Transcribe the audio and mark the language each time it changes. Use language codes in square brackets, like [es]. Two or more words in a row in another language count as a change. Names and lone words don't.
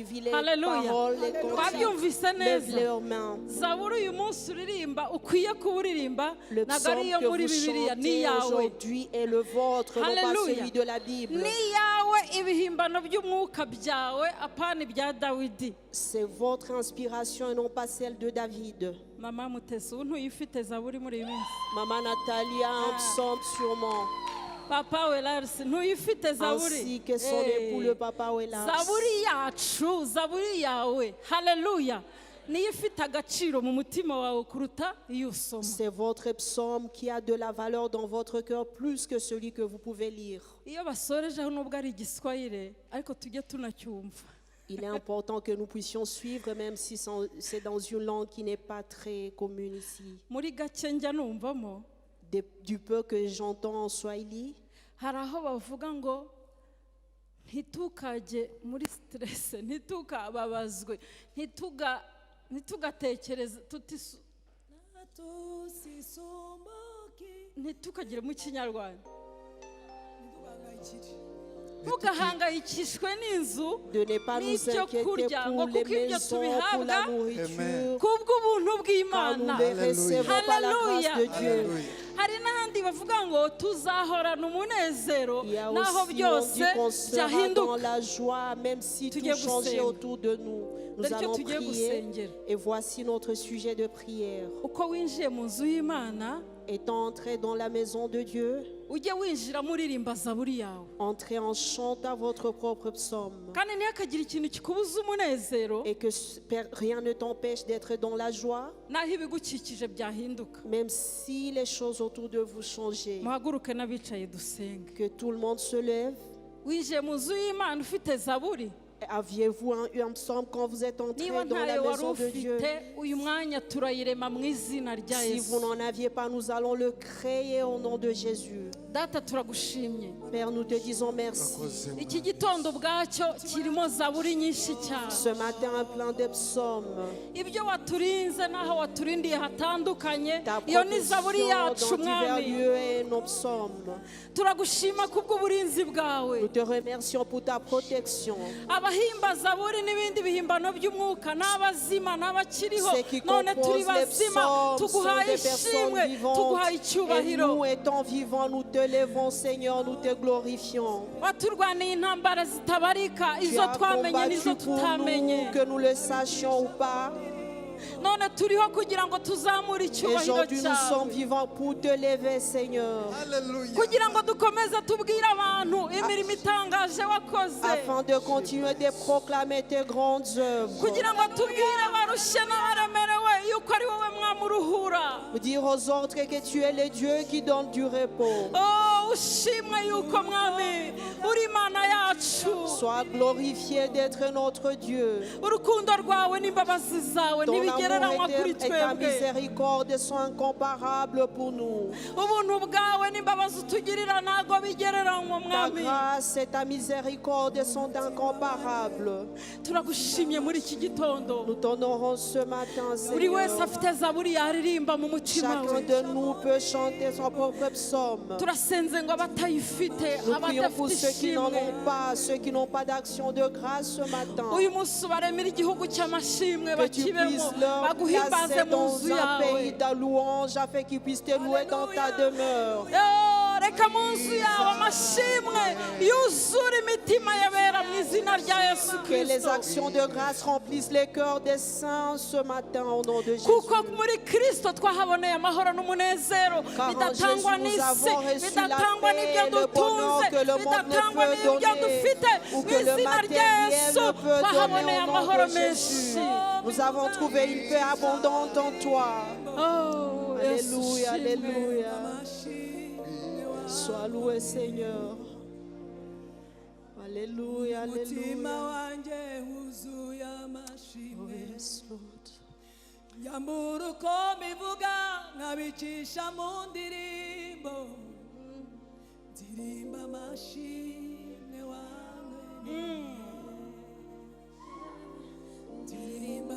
[rw] Hallelujah. Twabyumvise neza. Zaburi uyu munsi uririmba ukwiye kuba uririmba ntabwo ari iyo muri Bibiliya ni yawe. Hallelujah. Ni yawe ibihimbano by'umwuka byawe apana ibya Dawidi. [fr] C'est votre inspiration et non pas celle de David. [rw] Mama Mutesi ubu ntuyifite Zaburi muri iyi minsi. [fr] Maman Nathalie a un psaume sûrement. [rw] Papa Welarsi ntuyifite Zaburi. [fr] Ainsi que son époux le papa Welas. [rw] Zaburi yacu, Zaburi yawe. Hallelujah. Niyo ifite agaciro mu mutima wawe kuruta iyo usoma. [fr] C'est votre psaume qui a de la valeur dans votre cœur plus que celui que vous pouvez lire. [rw] Iyo basorejeho nubwo ari igiswahili ariko tujye tunacyumva. [fr] Il est important que nous puissions suivre même si c'est dans une langue qui n'est pas très commune ici. [rw] Muri gake njya numvamo [fr] Du peu que j'entends en Swahili, [rw] hari aho bavuga ngo ntitukajye muri stress, ntitukababazwe, ntitugatekereze ntitukagire mu Kinyarwanda. Ntugahangayikishwe n'inzu n'ibyo kurya ngo kuko ibyo tubihabwa kubw'ubuntu bw'Imana. Haleluya. Hari n'ahandi bavuga ngo tuzahorana umunezero naho byose byahinduka. Tugiye gusenga. [fr] Nous allons prier et voici notre sujet de prière. [rw] Uko winjiye mu nzu y'Imana, [fr] étant entré dans la maison de Dieu, [rw] ujye winjira muririmba Zaburi yawe. [fr] entrez en chantant votre propre psaume. [rw] Kandi ntihakagire ikintu kikubuza umunezero. [fr] Et que rien ne t'empêche d'être dans la joie. [rw] Naho ibigukikije byahinduka. [fr] Même si les choses autour de vous changent. [rw] Muhaguruke n'abicaye dusenge. [fr] Que tout le monde se lève. [rw] Winjiye mu nzu y'Imana ufite Zaburi. [fr] Aviez-vous un psaume quand vous êtes entré dans la maison de Dieu? Si vous n'en aviez pas, nous allons le créer au nom de Jésus. Père, nous te disons merci. Ce matin, plein de psaumes. Ta protection dans divers lieux et nos psaumes. Nous te remercions pour ta protection. [rw] Abahimba Zaburi n'ibindi bihimbano by'umwuka n'abazima n'abakiriho none turi bazima tuguhaye ishimwe tuguhaye icyubahiro. [fr] Nous étant vivants nous te levons Seigneur, nous te glorifions. [rw] Waturwaniye intambara zitabarika izo twamenye n'izo tutamenye, [fr] que nous le sachions ou pas. [rw] none turiho kugira ngo tuzamure icyubahiro [fr] Aujourd'hui nous [rw] cyawe. [fr] sommes vivants pour te lever Seigneur. [rw] Kugira ngo dukomeze tubwire abantu imirimo itangaje wakoze. [fr] Afin de continuer de proclamer tes grandes œuvres. [rw] Kugira ngo tubwire abarushye n'abaremerewe yuko ari wowe mwami uruhura. [fr] Dire aux autres que tu es le Dieu qui donne du repos. [rw] Oh, ushimwe yuko mwami uri Imana yacu. [fr] Sois glorifié d'être notre Dieu. [rw] Urukundo rwawe n'imbabazi zawe [fr] Ton [rw] ntibigereranywa [fr] amour [rw] kuri [fr] et ta [rw] twebwe. [fr] miséricorde sont incomparables pour nous. [rw] Ubuntu bwawe n'imbabazi utugirira ntago bigereranywa [fr] Ta [rw] mwami. [fr] grâce et ta miséricorde sont incomparables. [rw] Turagushimye muri iki gitondo. [fr] Nous t'honorons ce matin, [rw] Buri wese [fr] Seigneur. [rw] afite Zaburi yaririmba mu mutima [fr] Chacun [rw] we. [fr] de nous peut chanter son propre psaume. [rw] Turasenze ngo abatayifite, [fr] Nous prions pour [rw] abadafite [fr] ceux qui n'en [rw] ishimwe. [fr] ont pas, ceux qui n'ont pas d'action de grâce ce matin. [rw] Uyu munsi baremera igihugu cy'amashimwe [fr] Que tu [rw] bakibemo, [fr] puisses leur [rw] baguhimbaze [fr] placer [rw] mu [fr] dans [rw] nzu [fr] un pays [rw] yawe. [fr] de louange afin qu'ils puissent te louer dans ta demeure. [rw] Yo, reka mu nzu yawe amashimwe yuzure imitima y'abera mu izina rya Yesu [fr] Que les [rw] Kristo. [fr] actions de grâce remplissent les cœurs des saints ce matin au nom de Jésus. [rw] Kuko muri Kristo twahaboneye amahoro n'umunezero [fr] Car en [rw] bidatangwa [fr] Jésus, nous [rw] n'isi, [fr] avons reçu la [rw] bidatangwa [fr] paix [rw] n'ibyo [fr] et le bonheur [rw] dutunze, [fr] que le monde ne [rw] bidatangwa [fr] peut [rw] n'ibyo [fr] donner, [rw] dufite. [fr] ou [rw] Mu [fr] que le [rw] izina rya [fr] matériel [rw] Yesu [fr] ne peut [rw] twahaboneye [fr] donner au nom [rw] amahoro [fr] de [rw] menshi. [fr] Jésus. Nous avons trouvé une paix abondante en toi. [rw] Oh, Yesu [fr] Alléluia, [rw] shimwe. [fr] alléluia. Sois loué, Seigneur. Alléluia, [rw] umutima [fr] alléluia. [rw] wanjye wuzuye amashimwe. [en] Yes, Lord. [rw] Nyambura uko mbivuga nkabicisha mu ndirimbo, ndirimba amashimwe wawe.